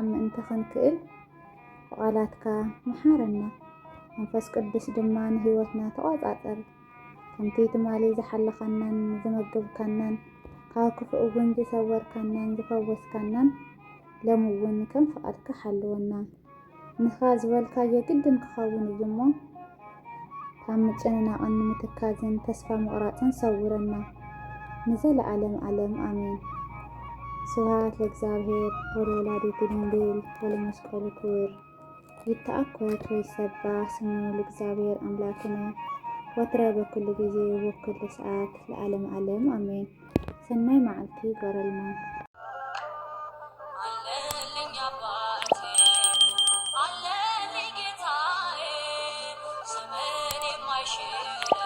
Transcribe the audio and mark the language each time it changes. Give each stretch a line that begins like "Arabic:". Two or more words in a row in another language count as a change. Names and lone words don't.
Tigrinya: ምእንቲ ክንክእል ብቓላትካ መሓረና። መንፈስ ቅዱስ ድማ ንህይወትና ተቆጻጸር። ከምቲ ትማሊ ዝሓለኻናን ዝመገብካናን ካብ ክፉእ እውን ዝሰወርካናን ዝፈወስካናን ሎሚ እውን ከም ፍቓድካ ሓልወና። ንኻ ዝበልካዮ ግድን ክኸውን እዩ እሞ ካብ ምጭንናቕን ምትካዝን ተስፋ ምቑራፅን ሰውረና ንዘለዓለም ዓለም አሜን።
Geez: ስብሐት ለእግዚአብሔር ወለወላዲቱ ድንግል ወለመስቀሉ ክቡር። ይተአኮት ወይሰባህ ስሙ ለእግዚአብሔር አምላክነ ወትረ በኩሉ ጊዜ ወኩሉ ሰዓት ለዓለም ዓለም አሜን።
Tigrinya: ሰናይ መዓልቲ ይግበረልና።
Amharic: አለልኝ አባቴ አለልኝ ጌታዬ ዘመን የማይሽር